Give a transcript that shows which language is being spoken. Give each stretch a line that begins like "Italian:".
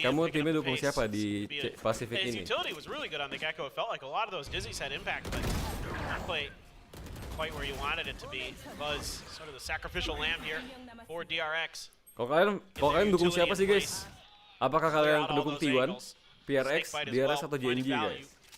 Indonesian: Kamu timnya dukung siapa di Pacific ini?
English: His utility was really good on the Gecko. It felt like a lot of those Dizzies had impact, but not quite where you wanted it to be. Buzz, sort of the sacrificial lamb here for DRX.
Indonesian: Kalau kalian dukung siapa sih guys? Apakah kalian pendukung T1, PRX, DRX atau GNG guys?